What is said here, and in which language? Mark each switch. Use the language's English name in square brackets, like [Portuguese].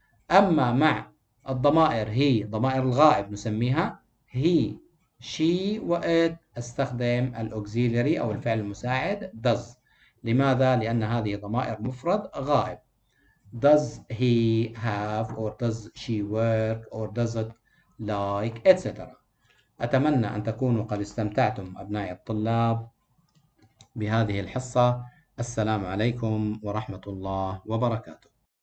[Arabic] أما مع الضمائر هي ضمائر الغائب نسميها he, she وit، أستخدم الأوكسيلري أو الفعل المساعد does. لماذا؟ لأن هذه ضمائر مفرد غائب. [English] Does he have, or does she work, or does it like, etc. [Arabic] أتمنى أن تكونوا قد استمتعتم أبنائي الطلاب بهذه الحصة. السلام عليكم ورحمة الله وبركاته.